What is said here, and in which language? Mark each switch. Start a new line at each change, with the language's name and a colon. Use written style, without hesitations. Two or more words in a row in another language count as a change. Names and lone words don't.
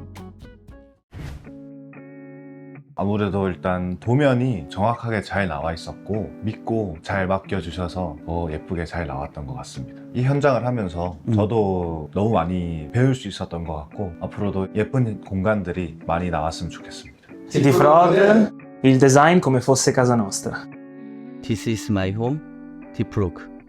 Korean: 아무래도 일단 도면이 정확하게 잘 나와 있었고 믿고 잘 맡겨주셔서 더 예쁘게 잘 나왔던 것 같습니다. 이 현장을 하면서 저도 너무 많이 배울 수 있었던 것 같고 앞으로도 예쁜 공간들이 많이 나왔으면 좋겠습니다.
Italian: Di Frog, il design come fosse casa nostra.
English: This is my home.
Korean: 디프로그.